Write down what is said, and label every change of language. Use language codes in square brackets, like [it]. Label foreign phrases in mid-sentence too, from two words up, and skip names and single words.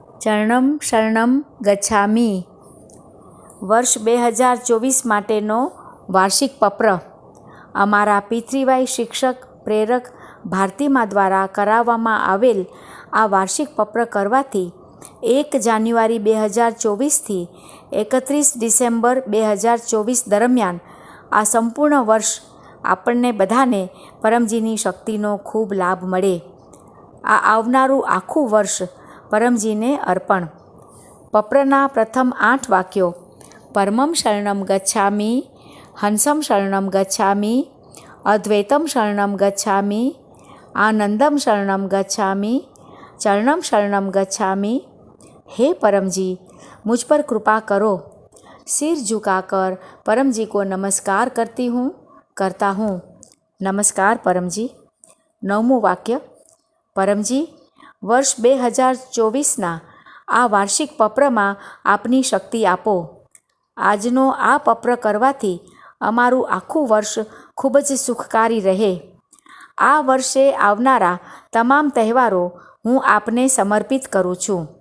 [sa] ચરણમ શરણમ ગચ્છામિ [gu] વર્ષ 2024 માટેનો વાર્ષિક પત્ર અમારા પિતૃવાઈ શિક્ષક પ્રેરક ભારતીમા દ્વારા કરાવવામાં આવેલ આ વાર્ષિક પત્ર કરવાથી 1 જાન્યુઆરી 2024થી 31 ડિસેમ્બર 2024 દરમિયાન આ સંપૂર્ણ વર્ષ આપણને બધાને પરમજીની શક્તિનો ખૂબ લાભ મળે. આ આવનારું આખું વર્ષ પરમજીને અર્પણ. પપ્રના પ્રથમ 8 વાક્યો: [sa] પરમમ શરણમ ગચ્છામિ, હંસમ શરણમ ગચ્છામિ, અદ્વૈતમ શરણમ ગચ્છામિ, આનંદમ શરણમ ગચ્છામિ, ચરણમ શરણમ ગચ્છામિ. [hi] हे परमजी, मुझ पर कृपा करो. सिर झुकाकर परमजी को नमस्कार करता हूँ. नमस्कार परमजी. [gu] 9મું વાક્ય: परमजी, વર્ષ 2024ના આ વાર્ષિક પત્રમાં આપની શક્તિ આપો. આજનો આ પત્ર કરવાથી અમારું આખું વર્ષ ખૂબ જ સુખકારી રહે. આ વર્ષે આવનારા તમામ તહેવારો હું આપને સમર્પિત કરું છું.